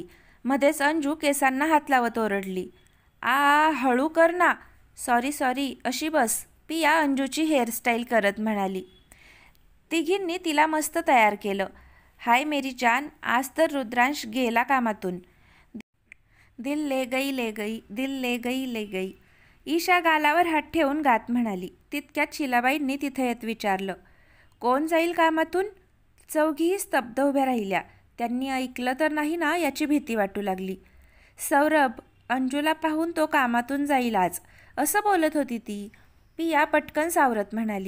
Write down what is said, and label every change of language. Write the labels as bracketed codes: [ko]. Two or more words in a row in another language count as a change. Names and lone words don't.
[mr] मध्येच अंजू केसांना हात लावत ओरडली. हळू कर ना, [en] sorry sorry, [mr] अशी बस, पिया अंजूची हेअरस्टाईल करत म्हणाली. तिघींनी तिला मस्त तयार केलं. [hi] हाय मेरी जान, [mr] आज तर रुद्रांश गेला कामातून. [hi] दिल ले गई ले गई, दिल ले गई ले गई, [mr] ईशा गालावर हात ठेवून गात म्हणाली. तितक्यात शीलाबाईंनी तिथे येत विचारलं. कोण जाईल कामातून? चौघीही स्तब्ध उभ्या राहिल्या. त्यांनी ऐकलं तर नाही ना याची भीती वाटू लागली. सौरभ, अंजूला पाहून तो कामातून जाईल आज, असं बोलत होती ती, पिया पटकन सावरत म्हणाली.